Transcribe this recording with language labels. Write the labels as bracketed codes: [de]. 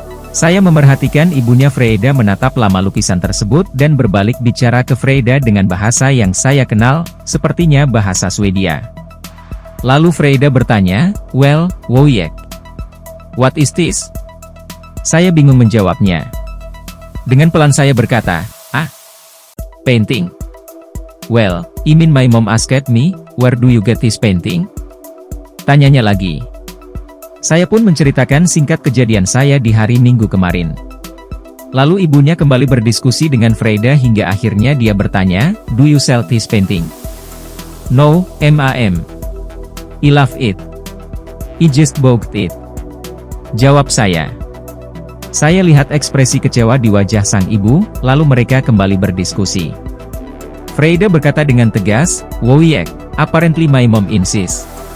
[id] Saya memerhatikan ibunya Freida menatap lama lukisan tersebut dan berbalik bicara ke Freida dengan bahasa yang saya kenal, sepertinya bahasa Swedia. Lalu Freida bertanya, [en] "Well, Wojciech, what is this?" [id] Saya bingung menjawabnya. Dengan pelan saya berkata, "Painting." [en] "Well, I mean my mom asked me, where do you get this painting?" [id] Tanyanya lagi. Saya pun menceritakan singkat kejadian saya di hari Minggu kemarin. Lalu ibunya kembali berdiskusi dengan Freida hingga akhirnya dia bertanya, [en] "Do you sell this painting?" "No, ma'am. I love it. I just bought it," [id] jawab saya. Saya lihat ekspresi kecewa di wajah sang ibu, lalu mereka kembali berdiskusi. Freida berkata dengan tegas, [en] "Wojciech, apparently my mom insists.